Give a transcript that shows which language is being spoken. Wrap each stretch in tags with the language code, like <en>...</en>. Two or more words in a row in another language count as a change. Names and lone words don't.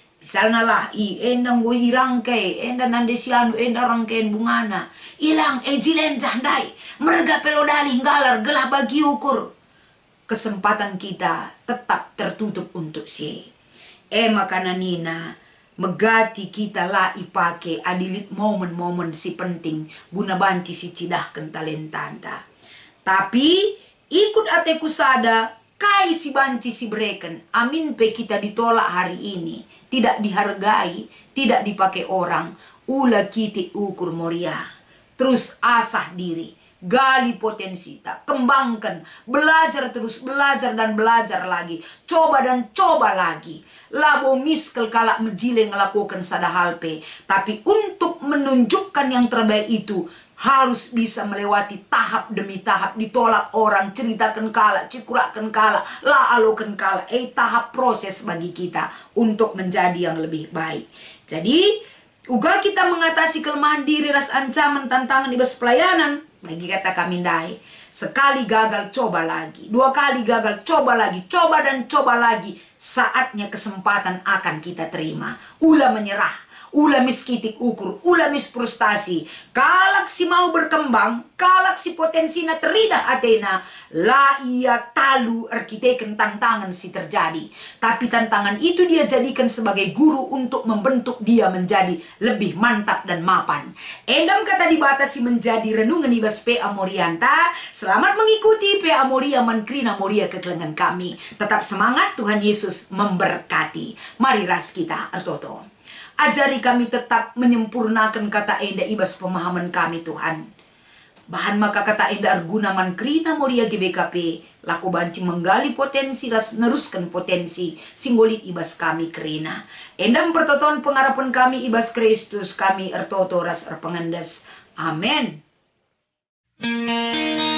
<btx>Misalnya lah, endang gue irangkai, enda nande sianu, enda rangkain bungana. Ilang, jilen jandai, merga pelodali nggalar, gelah bagi ukur.</btx> <id>Kesempatan kita tetap tertutup untuk si.</id> <btx>Makana nina, megati kita lah ipake adilit</btx> <id>momen-momen si penting,</id> <btx>guna banci si cidahkan talentanta. Tapi, ikut ateku sada, kai si banci si breken,</btx> <id>amin pe kita ditolak hari ini, tidak dihargai, tidak dipakai orang,</id> <btx>ula kiti ukur moria,</btx> <id>terus asah diri, gali potensi, tak kembangkan, belajar terus, belajar dan belajar lagi, coba dan coba lagi,</id> <btx>labo miskel kalak mejile ngelakukan sada halpe,</btx> <id>tapi untuk menunjukkan yang terbaik itu, harus bisa melewati tahap demi tahap, ditolak orang,</id> <btx>ceritakan kala, cikurakan kala, la alokan kala.</btx> <id>Tahap proses bagi kita untuk menjadi yang lebih baik. Jadi, uga kita mengatasi kelemahan diri,</id> <btx>ras ancaman,</btx> <id>tantangan ibas pelayanan,</id> <btx>bagi kata kami dai.</btx> <id>Sekali gagal, coba lagi. Dua kali gagal, coba lagi. Coba dan coba lagi. Saatnya kesempatan akan kita terima. Ulah menyerah.</id> <btx>Ulah miskitik ukur,</btx> <id>ulah mis frustasi.</id> <btx>Kalak</btx> <id>si mau berkembang,</id> <btx>kalak si potensinya teridah atena, la ia talu arkiteken tantangan si terjadi.</btx> <id>Tapi tantangan itu dia jadikan sebagai guru untuk membentuk dia menjadi lebih mantap dan mapan.</id> <btx>Endam kata dibatasi</btx> <id>menjadi renungan</id> <btx>ibas PA Morianta.</btx> <id>Selamat mengikuti PA Moria Mankrina Moria kekelengan kami. Tetap semangat, Tuhan Yesus memberkati.</id> <btx>Mari ras kita artoto.</btx> <id>Ajari kami tetap menyempurnakan</id> <btx>kata enda ibas pemahaman kami</btx> <id>Tuhan.</id> <btx>Bahan maka kata enda arguna mankrina moria GBKP. Laku banci</btx> <id>menggali potensi</id> <btx>ras neruskan potensi. Singgolit ibas kami kerina. Endam pertoton pengharapan kami ibas Kristus kami ertoto ras erpengendes.</btx> <id>Amin.</id>